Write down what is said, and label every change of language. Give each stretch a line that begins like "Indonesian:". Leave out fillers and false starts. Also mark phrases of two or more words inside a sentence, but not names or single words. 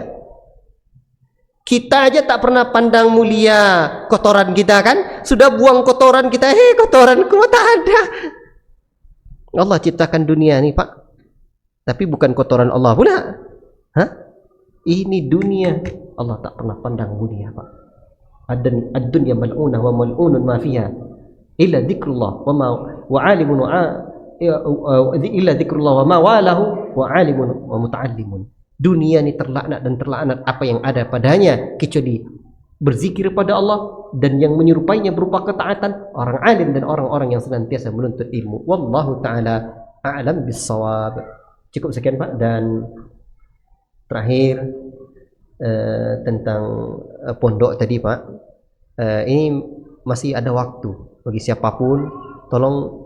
Indonesian: Kita aja tak pernah pandang mulia kotoran kita kan? Sudah buang kotoran kita, kotoranku tak ada. Allah ciptakan dunia ni, Pak. Tapi bukan kotoran Allah pula. Ini dunia Allah tak pernah pandang mulia, Pak.
Arabic: الدنيا ملعونة وملعون ما فيها إلا ذكر الله وما وعالم إلا ذكر الله وما والاه وعالم ومتعلم.
Indonesian: Dunia ini terlaknat dan terlaknat apa yang ada padanya kecuali berzikir pada Allah dan yang menyerupainya berupa ketaatan, orang alim dan orang-orang yang senantiasa menuntut ilmu.
Arabic: والله تعالى أعلم بالصواب.
Indonesian: Cukup sekian Pak. Dan terakhir tentang pondok tadi Pak, ini masih ada waktu bagi siapapun, tolong.